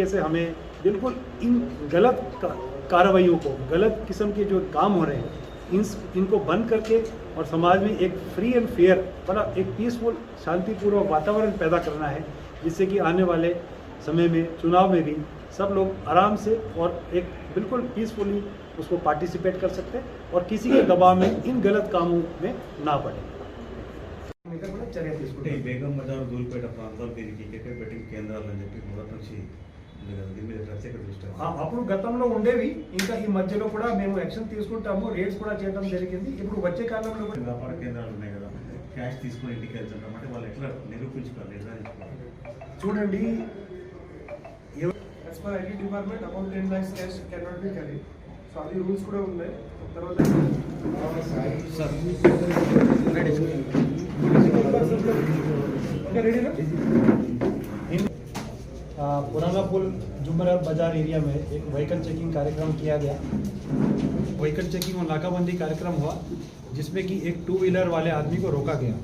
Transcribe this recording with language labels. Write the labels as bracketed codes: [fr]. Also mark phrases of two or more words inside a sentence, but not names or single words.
[hi] से हमें बिल्कुल इन गलत कार्रवाइयों को, गलत किस्म के जो काम हो रहे हैं, इनको बंद करके और समाज में एक [en] free and fair, [hi] बड़ा एक पीसफुल, शांतिपूर्वक वातावरण पैदा करना है, जिससे कि आने वाले समय में चुनाव में भी सब लोग आराम से और एक बिल्कुल पीसफुली उसको पार्टिसिपेट कर सकते हैं और किसी के दबाव में इन गलत कामों में ना पड़े। [te] బేగం బజార్ దూల్పేట ప్రాంతాలు దీనికి క్రికెట్ బెట్టింగ్ కేంద్రాలు అని చెప్పి మొదటి నుంచి దీని మీద ప్రత్యేక దృష్టి. అప్పుడు గతంలో ఉండేవి, ఇంకా ఈ మధ్యలో కూడా మేము యాక్షన్ తీసుకుంటాము, రేట్స్ కూడా చేయడం జరిగింది. ఇప్పుడు వచ్చే కాలంలో వ్యాపార కేంద్రాలు ఉన్నాయి కదా, క్యాష్ తీసుకొని ఇంటికి వెళ్తుంటాం అంటే వాళ్ళు ఎట్లా నిరూపించుకోవాలి నిర్ధారించుకోవాలి చూడండి [en] As per IT department, about 10 lakhs cash cannot be carried. [te] So, అది రూల్స్ కూడా ఉన్నాయి. తర్వాత [hi] पुराना पुल जुमरा बाजार एरिया में एक व्हीकल चेकिंग कार्यक्रम किया गया। व्हीकल चेकिंग और नाकाबंदी कार्यक्रम हुआ जिसमें कि एक 2 व्हीलर वाले आदमी को रोका गया।